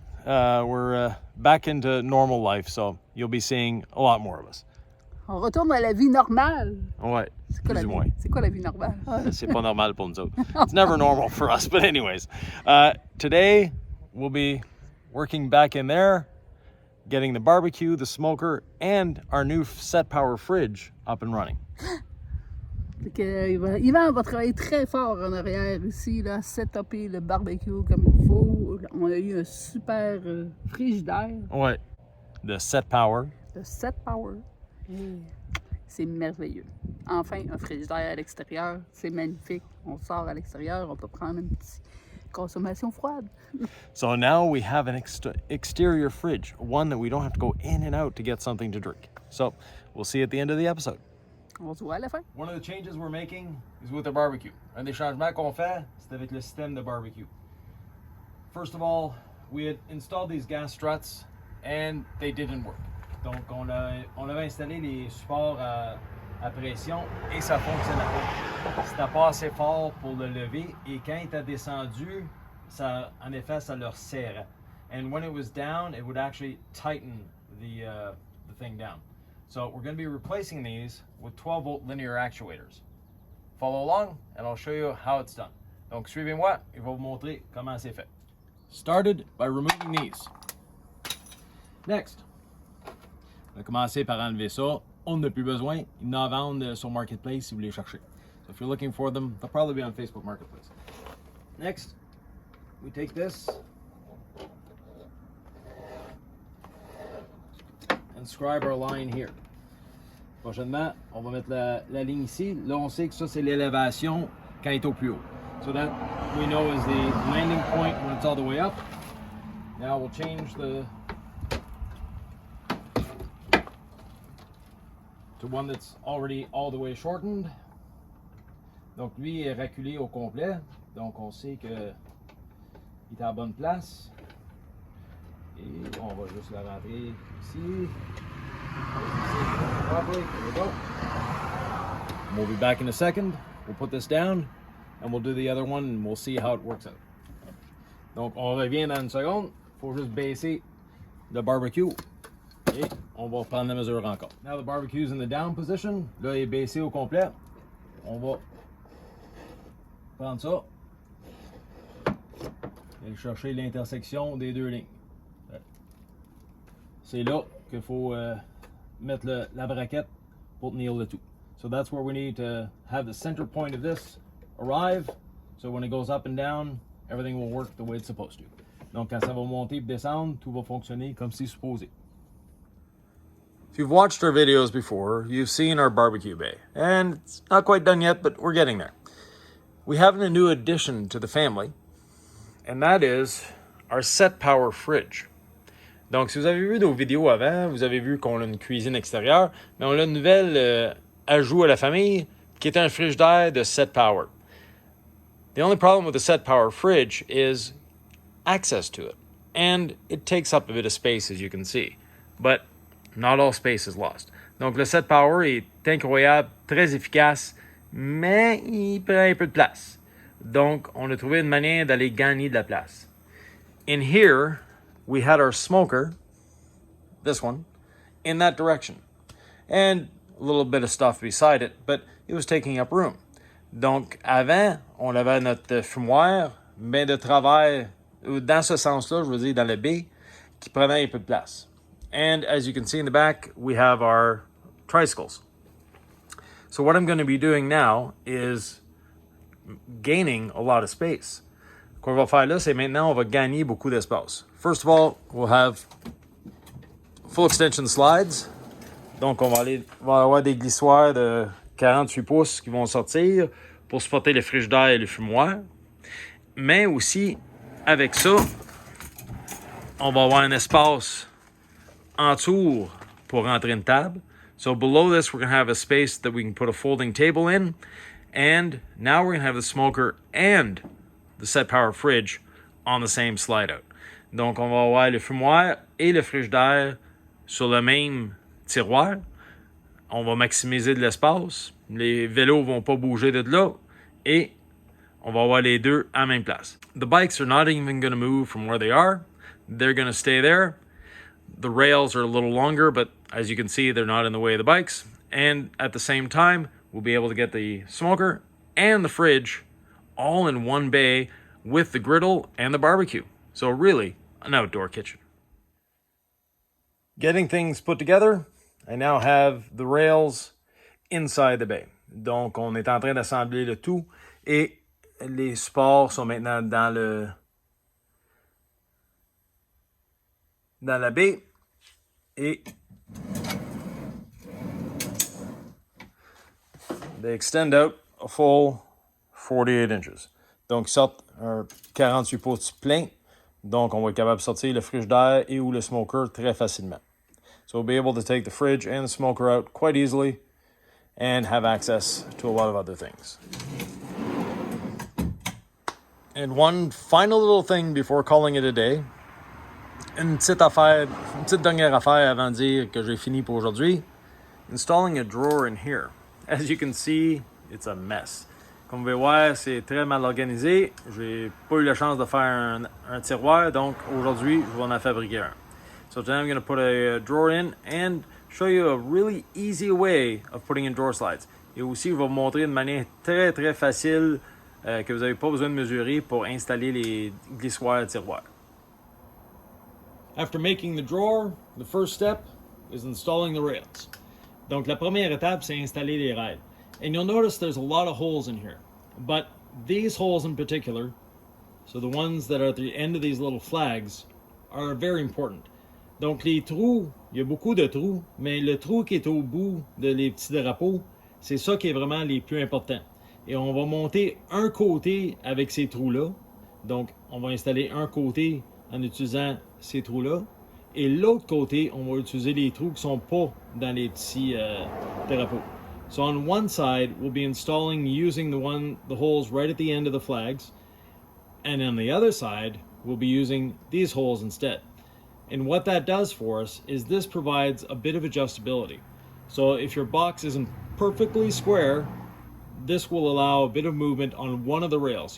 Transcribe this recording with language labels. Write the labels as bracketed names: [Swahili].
[English] We're back into normal life. So, you'll be seeing a lot more of us. [French] On retourne à la vie normale. Ouais. C'est quoi, Plus ou moins. c'est quoi la vie normale? C'est pas normal pour nous autres. [English] It's never normal for us. But anyways, today we'll be working back in there, getting the barbecue, the smoker, and our new set power fridge up and running. [French] Fait que, Yvan va travailler très fort en arrière ici, là, set-upper le barbecue comme il faut. On a eu un super frigidaire. Ouais. [English] The set power. [French] Le set power. C'est merveilleux. Enfin, un frigidaire à l'extérieur. C'est magnifique. On sort à l'extérieur, on peut prendre une petite consommation froide. [English] So now we have an exterior fridge, one that we don't have to go in and out to get something to drink. So we'll see you at the end of the episode. [French] On se voit à la fin. [English] One of the changes we're making is with the barbecue. [French] Un des changements qu'on fait, c'est avec le système de barbecue. [English] First of all, we had installed these gas struts and they didn't work. [French] Donc on avait installé les supports à pression et ça fonctionnait pas. C'était pas assez fort pour le lever et quand il était descendu, ça, en effet, ça le serrait. [English] And when it was down, it would actually tighten the thing down. So we're going to be replacing these with 12-volt linear actuators. Follow along and I'll show you how it's done. [French] Donc suivez-moi et je vais vous montrer comment c'est fait. [English] Started by removing these. Next, [French] on va commencer par enlever ça. On n'a plus besoin. Il y en a à vendre sur Marketplace si vous les cherchez. [English] So if you're looking for them, they'll probably be on Facebook Marketplace. Next, we take this and scribe our line here. [French] Prochainement, on va mettre la ligne ici. Là, on sait que ça, c'est l'élévation quand il est au plus haut. [English] So that we know is the landing point when it's all the way up. Now we'll change to one that's already all the way shortened. [French] Donc lui est reculé au complet. Donc on sait que il est à la bonne place. Et on va juste la rentrer ici. [English] Properly. There we go. We'll be back in a second. We'll put this down and we'll do the other one and we'll see how it works out. [French] Donc on revient dans une seconde. Faut juste baisser le barbecue. Et on va prendre la mesure encore. [English] Now the barbecue's in the down position. [French] Là, il est baissé au complet. On va prendre ça et chercher l'intersection des deux lignes. C'est là qu'il faut mettre la braquette pour tenir le tout. [English] So that's where we need to have the center point of this arrive. So when it goes up and down, everything will work the way it's supposed to. [French] Donc quand ça va monter et descendre, tout va fonctionner comme c'est supposé. [English] If you've watched our videos before, you've seen our barbecue bay. And it's not quite done yet, but we're getting there. We have a new addition to the family, and that is our set power fridge. [French] Donc, si vous avez vu nos vidéos avant, vous avez vu qu'on a une cuisine extérieure, mais on a une nouvelle ajout à la famille qui est un frigidaire de set power. [English] The only problem with the set power fridge is access to it. And it takes up a bit of space, as you can see. But not all space is lost. [French] Donc, le set power est incroyable, très efficace, mais il prend un peu de place. Donc, on a trouvé une manière d'aller gagner de la place. [English] In here, we had our smoker, this one, in that direction. And a little bit of stuff beside it, but it was taking up room. [French] Donc, avant, on avait notre fumoir, mais de travers, dans ce sens-là, je veux dire, dans le baie, qui prenait un peu de place. [English] And as you can see in the back, we have our tricycles. So what I'm going to be doing now is gaining a lot of space. [French] Ce qu'on va faire là, c'est maintenant, on va gagner beaucoup d'espace. [English] First of all, we'll have full extension slides. [French] Donc, on va avoir des glissoires de 48 pouces qui vont sortir pour supporter le frigidaire et le fumoir. Mais aussi, avec ça, on va avoir un espace en tour pour rentrer une table. [English] So below this, we're going to have a space that we can put a folding table in. And now we're going to have the smoker and the set power fridge on the same slide out. [French] Donc, on va avoir le fumoir et le frigidaire sur le même tiroir. On va maximiser de l'espace. Les vélos vont pas bouger de là. Et on va avoir les deux à la même place. [English] The bikes are not even going to move from where they are. They're going to stay there. The rails are a little longer, but as you can see, they're not in the way of the bikes. And at the same time, we'll be able to get the smoker and the fridge all in one bay with the griddle and the barbecue. So really, an outdoor kitchen. Getting things put together, I now have the rails inside the bay. [French] Donc, on est en train d'assembler le tout et les supports sont maintenant dans la baie et [English] they extend out a full 48 inches. [French] Donc, ils sortent un 48 pouces plein. Donc, on va être capable de sortir le frigidaire et ou le smoker très facilement. [English] So we'll be able to take the fridge and the smoker out quite easily and have access to a lot of other things. And one final little thing before calling it a day. [French] Une petite dernière affaire avant de dire que j'ai fini pour aujourd'hui. [English] Installing a drawer in here. As you can see, it's a mess. [French] Comme vous pouvez voir, c'est très mal organisé. J'ai pas eu la chance de faire un tiroir, donc aujourd'hui, je vais en fabriquer un. [English] So today I'm going to put a drawer in and show you a really easy way of putting in drawer slides. [French] Et aussi, je vais vous montrer de manière très très facile que vous n'avez pas besoin de mesurer pour installer les glissoires tiroirs. [English] After making the drawer, the first step is installing the rails. [French] Donc la première étape, c'est installer les rails. [English] And you'll notice there's a lot of holes in here. But these holes in particular, so the ones that are at the end of these little flags, are very important. [French] Donc les trous, il y a beaucoup de trous, mais le trou qui est au bout de les petits drapeaux, c'est ça qui est vraiment les plus importants. Et on va monter un côté avec ces trous-là. Donc on va installer un côté en utilisant ces trous-là. Et l'autre côté, on va utiliser les trous qui ne sont pas dans les petits drapeaux. [English] So on one side, we'll be installing using the holes right at the end of the flags. And on the other side, we'll be using these holes instead. And what that does for us is this provides a bit of adjustability. So if your box isn't perfectly square, this will allow a bit of movement on one of the rails.